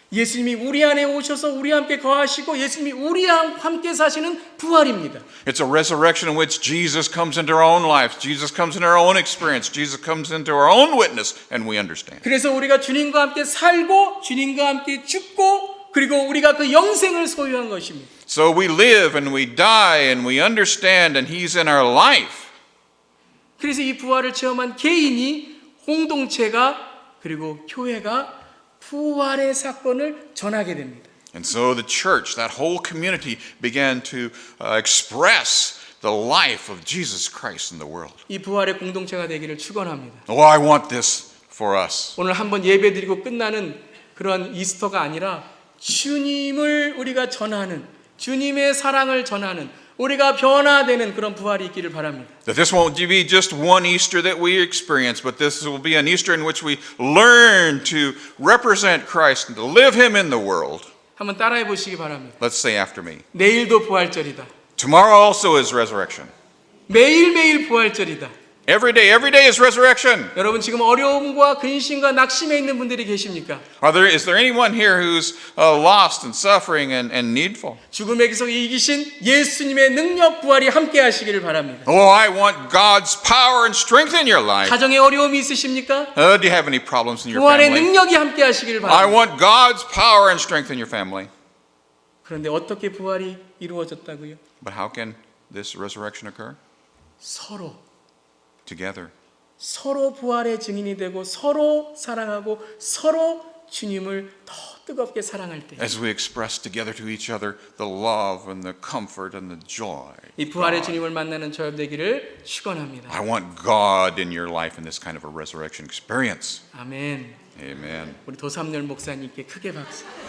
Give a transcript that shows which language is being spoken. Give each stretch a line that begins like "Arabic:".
Korean: 예수님이 우리 안에 오셔서 우리 함께 거하시고 예수님이 우리와 함께 사시는 부활입니다.
English: It's a resurrection in which Jesus comes into our own lives. Jesus comes into our own experience. Jesus comes into our own witness, and we understand.
Korean: 그래서 우리가 주님과 함께 살고 주님과 함께 죽고 그리고 우리가 그 영생을 소유한 것입니다.
English: So we live and we die and we understand, and He's in our life.
Korean: 그래서 이 부활을 체험한 개인이 공동체가 그리고 교회가 부활의 사건을 전하게 됩니다.
English: And so the church, that whole community, began to express the life of Jesus Christ in the world.
Korean: 이 부활의 공동체가 되기를 축원합니다.
English: Oh, I want this for us.
Korean: 오늘 한번 예배드리고 끝나는 그런 이스터가 아니라 주님을 우리가 전하는, 주님의 사랑을 전하는, 우리가 변화되는 그런 부활이 있기를 바랍니다.
English: That this won't be just one Easter that we experience, but this will be an Easter in which we learn to represent Christ and to live Him in the world.
Korean: 한번 따라해 보시기 바랍니다.
English: Let's say after me.
Korean: 내일도 부활절이다.
English: Tomorrow also is resurrection.
Korean: 매일매일 부활절이다.
English: Every day is resurrection.
Korean: 여러분 지금 어려움과 근심과 낙심에 있는 분들이 계십니까?
English: Is there anyone here who's lost and suffering and needful?
Korean: 죽음의 기석에 이기신 예수님의 능력 부활이 함께 하시기를 바랍니다.
English: Oh, I want God's power and strength in your life.
Korean: 가정에 어려움이 있으십니까?
English: Do you have any problems in your
Korean: 부활의
English: family?
Korean: 능력이 함께 하시기를
English: I
Korean: 바랍니다.
English: want God's power and strength in your family.
Korean: 그런데 어떻게 부활이 이루어졌다고요?
English: But how can this resurrection occur? Together.
Korean: 서로 부활의 증인이 되고 서로 사랑하고 서로 주님을 더 뜨겁게 사랑할 때
English: As we express together to each other the love and the comfort and the joy.
Korean: 이 부활의 주님을 만나는 저녁 되기를 축원합니다.
English: I want God in your life in this kind of a resurrection experience.
Korean: 아멘.
English: Amen.
Korean: 우리 도삼열 목사님께 크게 박수.